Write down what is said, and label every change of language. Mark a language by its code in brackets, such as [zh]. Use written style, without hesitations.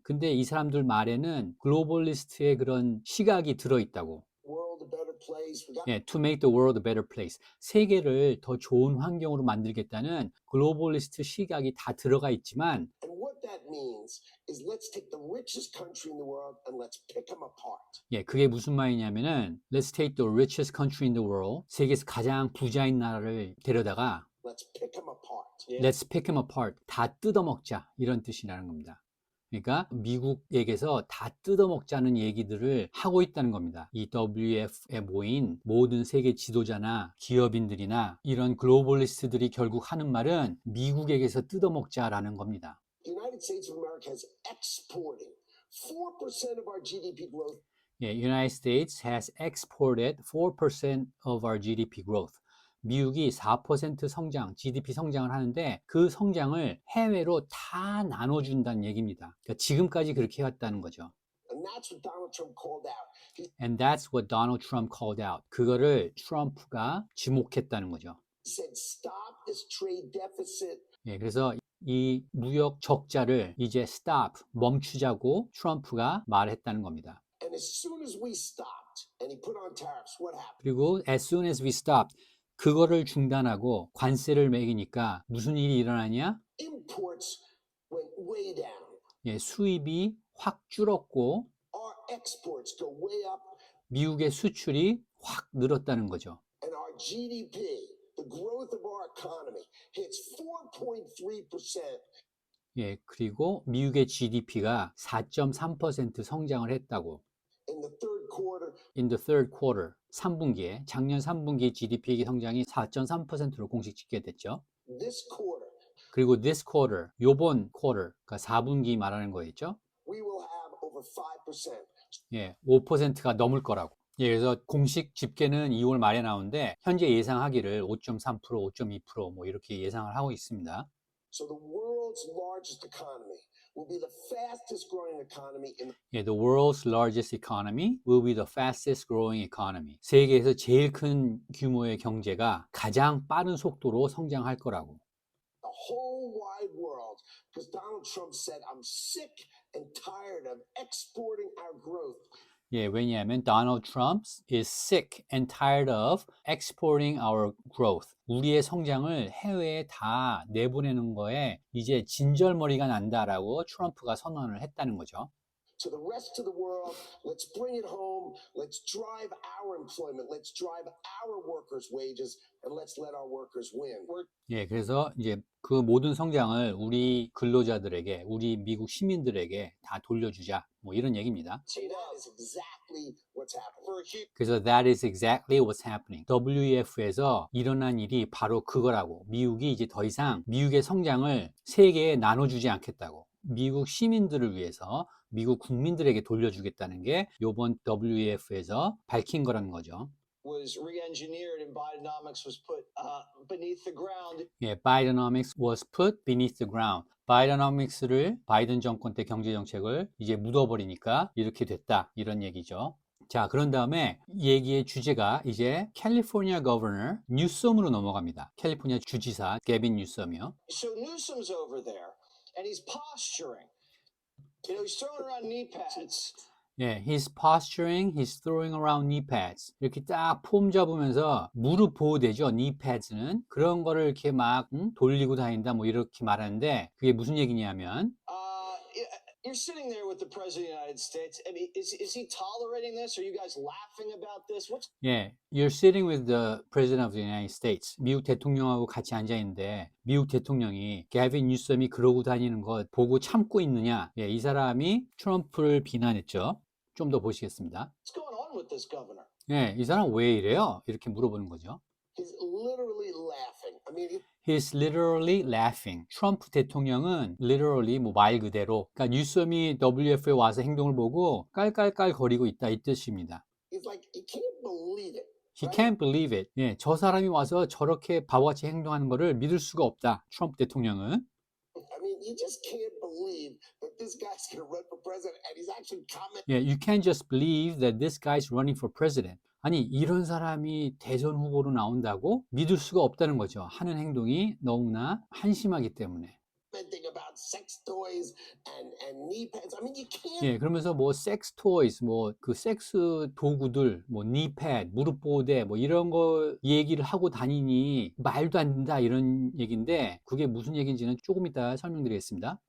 [ko] 근데 이 사람들 말에는 글로벌리스트의 그런 시각이 들어있다고. [en] World a better place. We got 예, to make the world a better place. [ko] 세계를 더 좋은 환경으로 만들겠다는 글로벌리스트 시각이 다 들어가 있지만 [en] and what that means is let's take the richest country in the world and let's pick them apart. 예, [ko] 그게 무슨 말이냐면은 [en] Let's take the richest country in the world. [ko] 세계에서 가장 부자인 나라를 데려다가 [en] Let's pick them apart. Let's pick them apart. [ko] 다 뜯어먹자. 이런 뜻이라는 겁니다. 그러니까 미국에게서 다 뜯어먹자는 얘기들을 하고 있다는 겁니다. 이 WEF에 모인 모든 세계 지도자나 기업인들이나 이런 글로벌리스트들이 결국 하는 말은 미국에게서 뜯어먹자라는 겁니다. [en] The United States of America is exporting 4% of our GDP growth. 예, United States has exported 4% of our GDP growth. [ko] 미국이 4% 성장, GDP 성장을 하는데 그 성장을 해외로 다 나눠준다는 얘기입니다. 그러니까 지금까지 그렇게 해왔다는 거죠. [en] And that's what Donald Trump called out. He And that's what Donald Trump called out. [ko] 그거를 트럼프가 지목했다는 거죠. [en] said, stop this trade deficit. [ko] 예, 그래서 이 무역 적자를 이제 stop, 멈추자고 트럼프가 말했다는 겁니다. [en] And as soon as we stopped and he put on tariffs, what happened? [ko] 그리고 [en] as soon as we stopped, [ko] 그거를 중단하고 관세를 매기니까 무슨 일이 일어나냐? [en] Imports went way down. [ko] 예, 수입이 확 줄었고 [en] Our exports go way up [ko] 미국의 수출이 확 늘었다는 거죠. [en] and our GDP, the growth of our economy, hits 4.3%. [ko] 예, 그리고 미국의 GDP가 4.3% 성장을 했다고. [en] In the third quarter, In the third quarter, [ko] 3분기에 작년 3분기 GDP 성장이 4.3%로 공식 집계됐죠. [en] this quarter, [ko] 그리고 [en] this quarter, [ko] 요번 quarter, 그러니까 4분기 말하는 거겠죠. [en] we will have over 5%. [ko] 예, 5%가 넘을 거라고. 예, 그래서 공식 집계는 2월 말에 나오는데 현재 예상하기를 5.3%, 5.2% 뭐 이렇게 예상을 하고 있습니다. [en] So the world's largest economy will be the fastest growing economy in 예, the world's largest economy will be the fastest growing economy. [ko] 세계에서 제일 큰 규모의 경제가 가장 빠른 속도로 성장할 거라고. [en] the whole wide world. Because Donald Trump said, I'm sick and tired of exporting our growth. 예, 왜냐하면 Donald Trump is sick and tired of exporting our growth. [ko] 우리의 성장을 해외에 다 내보내는 거에 이제 진절머리가 난다라고 트럼프가 선언을 했다는 거죠. [en] to the rest of the world. Let's bring it home. Let's drive our employment. Let's drive our workers' wages, and let's let our workers win. [ko] 예, 그래서 이제 그 모든 성장을 우리 근로자들에게, 우리 미국 시민들에게 다 돌려주자. 뭐 이런 얘기입니다. [en] See, that is exactly what's happening. For a huge 그래서 that is exactly what's happening. [ko] WEF에서 일어난 일이 바로 그거라고. 미국이 이제 더 이상 미국의 성장을 세계에 나눠주지 않겠다고. 미국 시민들을 위해서 미국 국민들에게 돌려주겠다는 게 이번 WEF에서 밝힌 거라는 거죠. [en] was re-engineered and Bidenomics was put beneath the ground. 예, Bidenomics was put beneath the ground. [ko] Bidenomics를 바이든 정권 때 경제 정책을 이제 묻어버리니까 이렇게 됐다 이런 얘기죠. 자, 그런 다음에 얘기의 주제가 이제 캘리포니아 거버너 뉴섬으로 넘어갑니다. 캘리포니아 주지사 게빈 뉴섬이요. [en] So Newsom's over there and he's posturing. He's throwing around knee pads. 예, he's posturing, he's throwing around knee pads. [ko] 이렇게 딱 폼 잡으면서 무릎 보호대죠, knee pads는. 그런 거를 이렇게 막 돌리고 다닌다, 뭐 이렇게 말하는데 그게 무슨 얘기냐면 [en] You're sitting there with the president of the United States. I mean, is he tolerating this? Are you guys laughing about this? What's 예, you're sitting with the president of the United States. [ko] 미국 대통령하고 같이 앉아 있는데 미국 대통령이 게빈 뉴섬이 그러고 다니는 거 보고 참고 있느냐? 예, 이 사람이 트럼프를 비난했죠. 좀 더 보시겠습니다. [en] going on with this governor? [ko] 예, 이 사람 왜 이래요? 이렇게 물어보는 거죠. [en] He's literally laughing. I mean, He's literally laughing. [ko] 트럼프 대통령은 literally 뭐 말 그대로, 그러니까 뉴섬이 WF에 와서 행동을 보고 깔깔깔 거리고 있다 이 뜻입니다. [en] he's like, he can't believe it. He can't believe it. [ko] 예, 저 사람이 와서 저렇게 바보같이 행동하는 거를 믿을 수가 없다. 트럼프 대통령은. [en] I mean, you just can't believe that this guy's going to run for president and he's actually commenting. 예, you can't just believe that this guy's running for president. [ko] 아니, 이런 사람이 대선 후보로 나온다고 믿을 수가 없다는 거죠. 하는 행동이 너무나 한심하기 때문에. [en] About sex toys and knee pads. I mean, you can't. [ko] 예, 그러면서 뭐 섹스 토이스, 뭐 그 섹스 도구들, 뭐 니패드, 무릎 보호대, 뭐 이런 거 얘기를 하고 다니니 말도 안 된다 이런 얘기인데 그게 무슨 얘기인지는 조금 이따 설명드리겠습니다.